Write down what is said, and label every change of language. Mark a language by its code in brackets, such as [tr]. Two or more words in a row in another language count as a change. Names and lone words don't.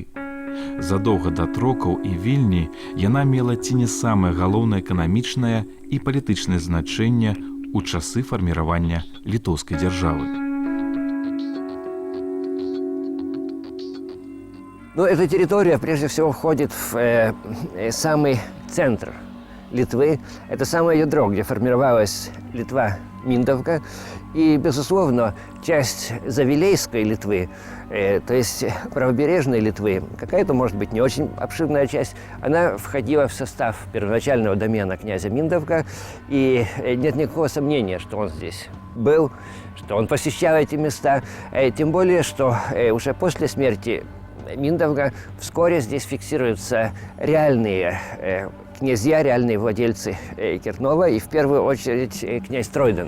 [be] Задоўга да Трокаў і Вільні яна мела ці не самае галоўнае эканамічнае і палітычнае значэнне у часы фарміравання літоўскай дзяржавы. [ru] Ну, эта территория прежде всего входит в самый центр Литвы. Это самое ядро, где формировалась Литва Миндовка. И, безусловно, часть Завилейской Литвы, то есть правобережной Литвы, какая-то, может быть, не очень обширная часть, она входила в состав первоначального домена князя Миндовка, и нет никакого сомнения, что он здесь был, что он посещал эти места, тем более, что уже после смерти Миндовга вскоре здесь фиксируются реальные князья, реальные владельцы Кернова, и в первую очередь князь Тройден.